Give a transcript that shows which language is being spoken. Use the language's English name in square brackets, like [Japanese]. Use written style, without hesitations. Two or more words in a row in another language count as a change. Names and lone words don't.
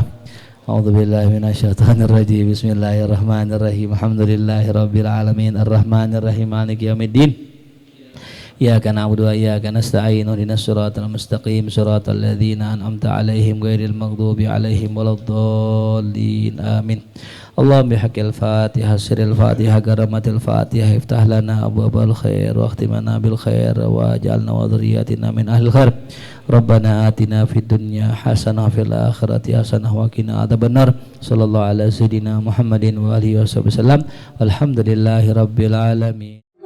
[Arabic] أعوذ بالله من الشيطان الرجيم. بسم الله الرحمن الرحيم. الحمد لله رب العالمين الرحمن الرحيم مالك يوم الدين. إياك نعبد وإياك نستعين اهدنا الصراط المستقيم صراط الذين أنعمت عليهم غير المغضوب عليهم ولا الضالين. آمين. اللهم بحق الفاتحة سر الفاتحة كرامة الفاتحة افتح لنا أبواب الخير واختمنا بالخير واجعلنا وذرياتنا من أهل الخير. ربنا آتنا في الدنيا حسنة في الآخرة حسنة وقنا عذاب النار. صلى الله على سيدنا محمد وآله وسلم. والحمد لله رب العالمين.